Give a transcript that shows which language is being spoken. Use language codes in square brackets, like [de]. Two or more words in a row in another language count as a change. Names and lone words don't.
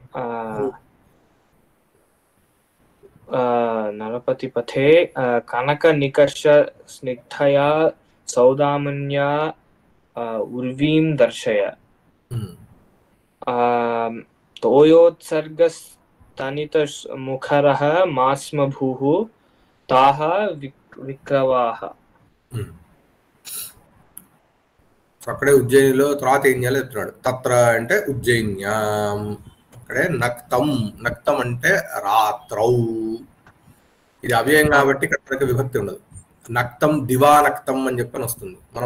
[sa] कनकनिकषस्निग्धया सौदामिन्या उर्वीं दर्शय तोयोत्सर्गस्तनितमुखरः मास्मभूः ताः विक्रवाः [te] అక్కడే ఉజ్జయినిలో తర్వాత ఏం చేయాలో చెప్తున్నాడు తత్ర అంటే ఉజ్జయిన్యాం అక్కడే నక్తం నక్తం అంటే రాత్రౌ ఇది అవ్యయం కాబట్టి ఇక్కడ విభక్తి ఉండదు నక్తం దివానక్తం అని చెప్పని వస్తుంది మనం